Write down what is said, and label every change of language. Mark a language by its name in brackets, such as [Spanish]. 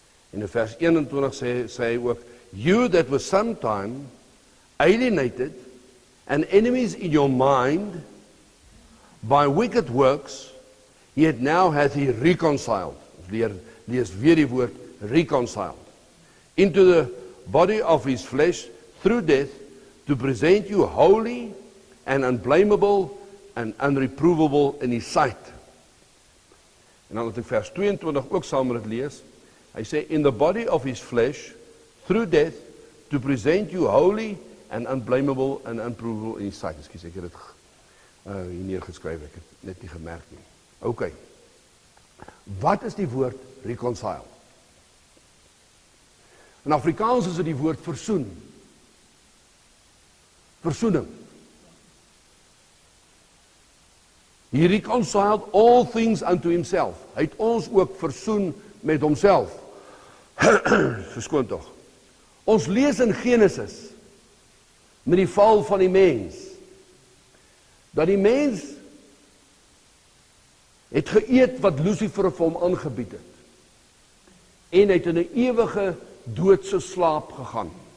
[Afrikaans] En in vers 21 sê hy ook, [English] you that were sometime alienated and enemies in your mind by wicked works, yet now hath he reconciled. [Afrikaans] Lees weer die woord [English] reconciled. Into the body of his flesh through death to present you holy and unblameable and unreprovable in his sight. [Afrikaans] En dan het ek vers 22 ook saam met dit lees. Hy sê, [English] in the body of his flesh, through death, to present you holy and unblameable and unprovable in his sight. [Afrikaans] Ekskuus, ek het dit hier neergeskryf, ek het net nie gemerk nie. Ok. Wat is die woord reconcile? In Afrikaans is dit die woord versoen. Versoening. [English] He reconciled all things unto himself. [Afrikaans] Hy het ons ook versoen met homself. Verskoon tog. Ons lees in Genesis, met die val van die mens, dat die mens het geëet wat Lucifer vir hom aangebied het. En hy het in 'n ewige doodse slaap gegaan.